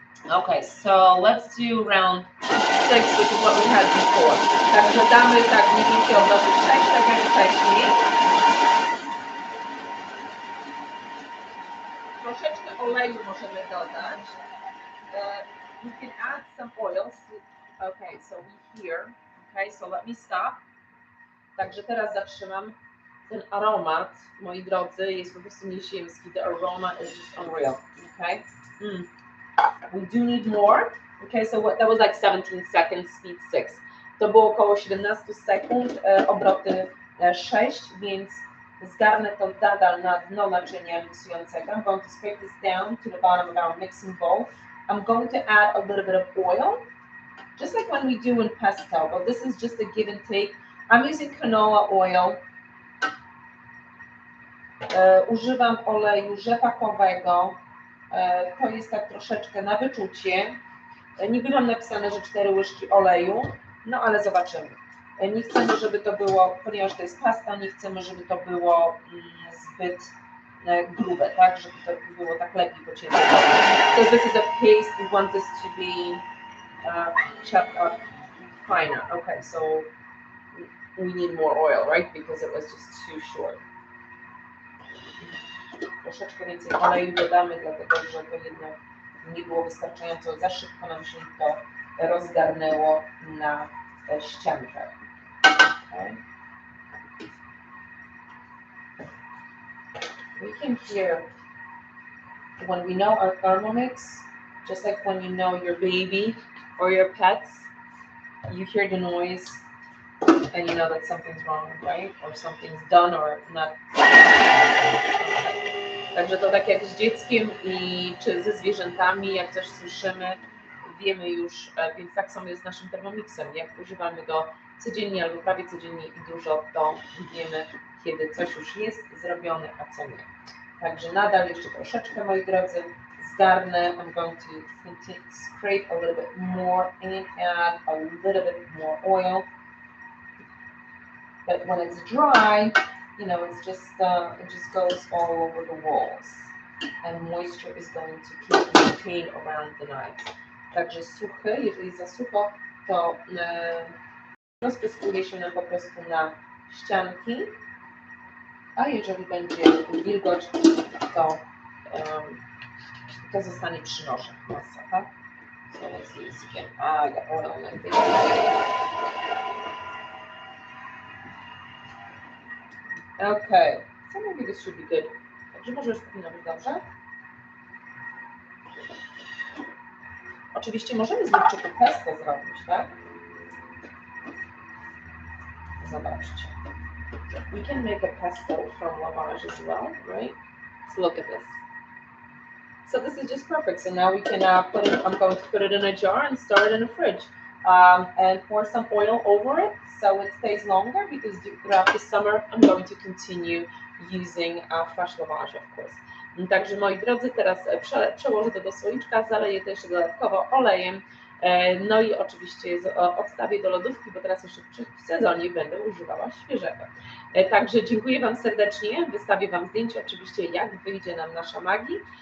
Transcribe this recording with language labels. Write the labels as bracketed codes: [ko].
[en] Okay, so let's do round 6, which is what we had before. [pl] Także damy tak mniej więcej obroty 6, tak jak wcześniej. Troszeczkę oleju możemy dodać. [en] You can add some oils. Okay, so we hear. Okay, so let me stop. [pl] Także teraz zatrzymam. Ten aromat, moi drodzy, jest po prostu nieziemski. [en] The aroma is just unreal. Okay. We do need more. Okay, so that was like 17 seconds, speed 6. [pl] To było około 17 sekund, obroty 6, więc zgarnę to nadal na dno naczynia miksującego. [en] I'm going to scrape this down to the bottom of our mixing bowl. I'm going to add a little bit of oil, just like when we do in pesto, but this is just a give and take. I'm using canola oil. [pl] Używam oleju rzepakowego. To jest tak troszeczkę na wyczucie. Niby mam napisane, że 4 łyżki oleju, no ale zobaczymy. Nie chcemy, żeby to było, ponieważ to jest pasta, nie chcemy, żeby to było zbyt grube, tak? Żeby to było tak lepiej pocięte. [en] So this is a paste, we want this to be chopped up finer. Okay, so we need more oil, right? Because it was just too short. [pl] Troszeczkę więcej oleju dodamy, dlatego że to jednak nie było wystarczająco za szybko, nam się to rozgarnęło na ściankach. Okay. [en] We can hear when we know our Thermomix, just like when you know your baby or your pets, you hear the noise and you know that something's wrong, right? Or something's done or not. [pl] Także to tak jak z dzieckiem i czy ze zwierzętami, jak coś słyszymy, wiemy już, więc tak samo jest z naszym Thermomixem. Jak używamy go codziennie albo prawie codziennie i dużo, to wiemy, kiedy coś już jest zrobione, a co nie. Także nadal jeszcze troszeczkę, moi drodzy, zgarnę. [en] I'm going to scrape a little bit more and add a little bit more oil. But when it's dry, you know, it's just it just goes all over the walls, and moisture is going to keep maintained around the knives. [pl] Także suchy, jeżeli za sucho, to rozpryskuje się nam po prostu na ścianki, a jeżeli będzie wilgoć, to to zostanie przy nożach masa, tak? [en] So let's see this again. I got oil on my finger. Okay, so maybe this should be good. [pl] Także może już powinno być dobrze. Oczywiście możemy z lubczyku pesto zrobić, tak? Zobaczcie. [en] We can make a pesto from lavage as well, right? So look at this. So this is just perfect. So now we can put it, I'm going to put it in a jar and store it in the fridge. And pour some oil over it so it stays longer, because throughout the summer I'm going to continue using fresh lavage, of course. [pl] Także moi drodzy, teraz przełożę to do słoiczka, zaleję to jeszcze dodatkowo olejem, no i oczywiście odstawię do lodówki, bo teraz jeszcze w sezonie będę używała świeżego. Także dziękuję Wam serdecznie, wystawię Wam zdjęcie oczywiście, jak wyjdzie nam nasza Maggi.